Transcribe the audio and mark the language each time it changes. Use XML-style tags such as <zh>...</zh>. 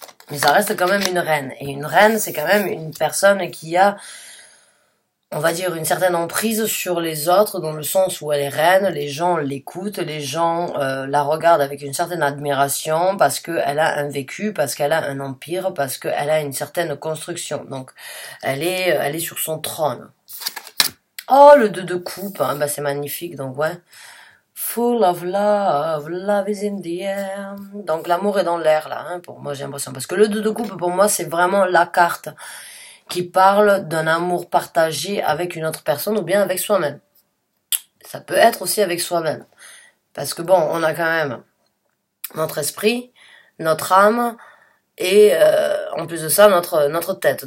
<fr>Mais ça reste quand même une reine. Et une reine, c'est quand même une personne qui a, on va dire, une certaine emprise sur les autres, dans le sens où elle est reine, les gens l'écoutent, les gens la regardent avec une certaine admiration, parce qu'elle a un vécu, parce qu'elle a un empire, parce qu'elle a une certaine construction. Donc, elle est sur son trône. Oh, le 2 de coupe, hein, bah, c'est magnifique, donc ouais.</fr> <en>Full of love, love is in the air.</en> <fr>Donc l'amour est dans l'air là, hein, pour moi j'ai l'impression. Parce que le 2 de coupe, pour moi, c'est vraiment la carte qui parle d'un amour partagé avec une autre personne ou bien avec soi-même. Ça peut être aussi avec soi-même. Parce que bon, on a quand même notre esprit, notre âme et en plus de ça, notre tête.</fr>